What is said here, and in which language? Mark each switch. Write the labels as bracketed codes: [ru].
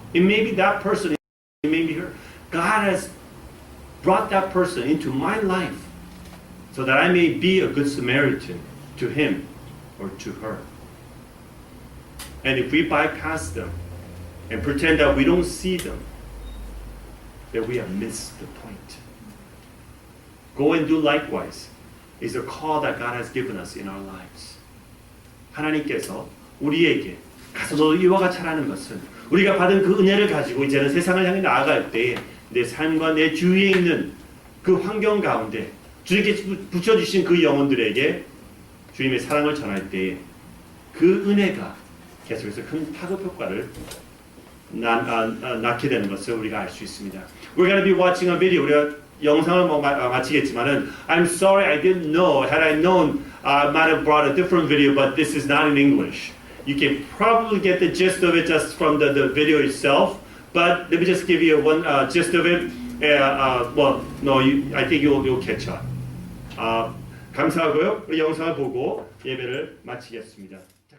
[en] It may be that person, it may be her. God has brought that person into my life so that I may be a good Samaritan to him or to her. And if we bypass them and pretend that we don't see them, then we have missed the point. Go and do likewise is a call that God has given us in our lives. [ko] 하나님께서 우리에게 가서 너도 이와 같이 하라는 것은 우리가 받은 그 은혜를 가지고 이제는 세상을 향해 나아갈 때에 내 삶과 내 주위에 있는 그 환경 가운데 주님께 붙여주신 그 영혼들에게 주님의 사랑을 전할 때에 그 은혜가 계속해서 큰 파급 효과를 낳게 되는 것을 우리가 알 수 있습니다. [en] We're going to be watching a video. [ko] 우리가 영상을 마치겠지만은 [en] I'm sorry I didn't know. Had I known, I might have brought a different video, but this is not in English. You can probably get the gist of it just from the video itself. But let me just give you one gist of it. I think you'll catch up. [ko] 감사하고요. 우리 영상을 보고 예배를 마치겠습니다.